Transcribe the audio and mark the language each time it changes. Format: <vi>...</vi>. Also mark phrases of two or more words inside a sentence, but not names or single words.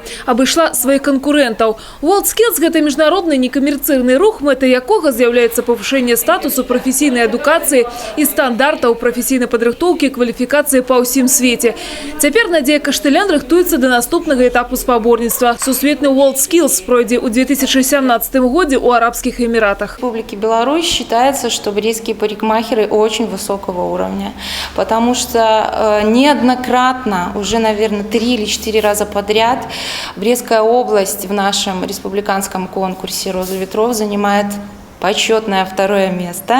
<be>Абышла сваіх канкурэнтаў. WorldSkills – гэта міжнародны некамерцыйны рух, мэтай якога з'яўляецца павышэнне статусу прафесійнай адукацыі і стандартаў прафесійнай падрыхтоўкі і кваліфікацыі па ўсім свеце. Цяпер Надзея Кашталян рыхтуецца да наступнага этапу спаборніцтва. Сусветны WorldSkills пройдзе ў 2017 годзе ў Арабских Эмиратах.</be> <ru>В Республике Беларусь считается, что брестские парикмахеры очень высокого уровня, потому что неоднократно, уже, наверное, 3 или 4 раза подряд, Брестская область в нашем республиканском конкурсе «Роза ветров» занимает почетное 2 место.</ru>